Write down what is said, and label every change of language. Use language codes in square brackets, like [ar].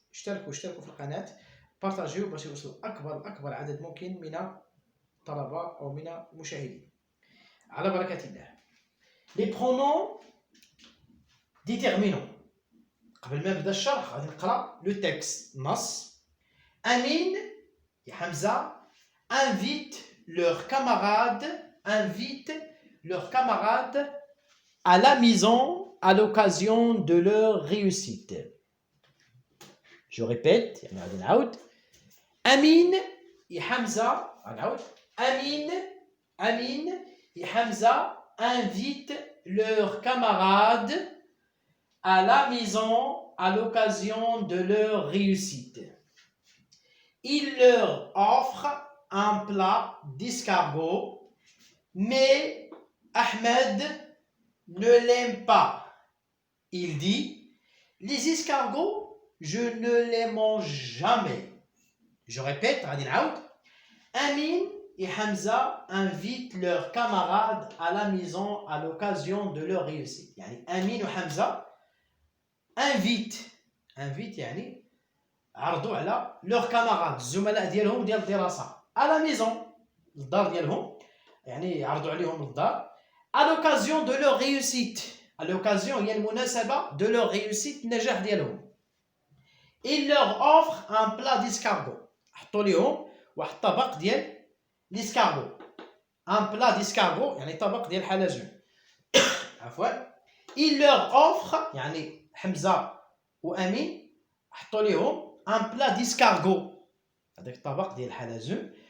[ar] اشتركوا في القناة، بارطاجيو باش يوصل أكبر عدد ممكن من الطلبة أو من المشاهدين. على بركة الله. لي برونون ديتيرمينون. قبل ما نبدا الشرح غادي نقرا لو تكست نص. [fr] أمين يا حمزة invite leurs camarades à la maison à l'occasion de leur réussite. Je répète, [ar] غادي نعاود. أمين يا حمزة نعاود. [fr] Amine et Hamza invitent leurs camarades à la maison à l'occasion de leur réussite. Ils leur offrent un plat d'escargot, mais Ahmed ne l'aime pas. Il dit: les escargots, je ne les mange jamais. Je répète, Amine et Hamza invitent leurs camarades à la maison à l'occasion de leur réussite. [ar] يعني أمين وحمزة invite يعني عرضوا على [fr] leurs camarades [ar] الزملاء ديالهم ديال الدراسة [fr] à la maison [ar] الدار ديالهم، يعني عرضوا عليهم الدار [fr] à l'occasion de leur réussite. à l'occasion [ar] هي المناسبة [fr] de leur réussite [ar] النجاح ديالهم. [fr] Il leur offre un plat d'escargot. [ar] حطوا ليهم واحد الطبق ديال l'escargot. [fr] Un plat d'escargot [ar] يعني طبق ديال الحلزون. عفوا. [fr] Il leur offre [ar] يعني حمزة وأمين حطوا ليهم [fr] un plat d'escargot [ar] هذاك الطبق ديال الحلزون.